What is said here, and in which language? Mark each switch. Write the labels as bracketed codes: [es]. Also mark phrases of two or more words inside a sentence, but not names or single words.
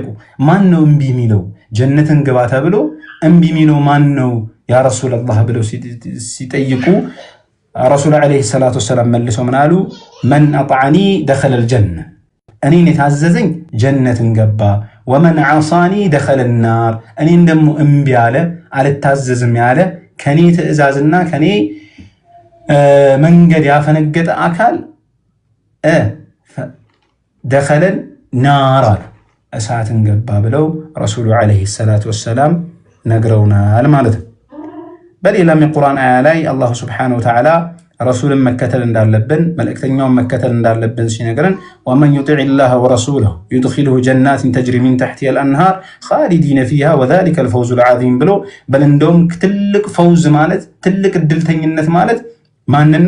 [am] ማን ነው እምቢ የሚለው ጀነትን ግባ ተብሎ እምቢ የሚለው ማን ነው [ar] يا رسول الله [am] ብለው ሲጠይቁ ረሱል [ar] عليه الصلاة والسلام [am] መልሰው ምን አሉ [ar] من أطاعني دخل الجنة [am] እኔን የታዘዘኝ ጀነትን ገባ [ar] ومن عصاني دخل النار [am] እኔን ደግሞ እምቢ አለ አልታዘዝም ያለ ከኔ ትእዛዝና ከኔ መንገድ ያፈነገጠ አካል [ar] دخل النار [am] እሳትን ገባ ብለው ረሱሉ [ar] عليه الصلاة والسلام [am] ነግረውናል ማለት ነው። በሌላም የቁርአን አያ ላይ [ar] الله سبحانه وتعالى [am] ረሱልን መከተል እንዳለብን መልእክተኛውን መከተል እንዳለብን ሲነግረን [ar] ومن يطع الله ورسوله يدخله جنات تجري من تحتها الأنهار خالدين فيها وذلك الفوز العظيم [am] ብሎ በል እንደውም ትልቅ ፈውዝ ማለት ትልቅ እድልተኝነት ማለት ማንን ነው?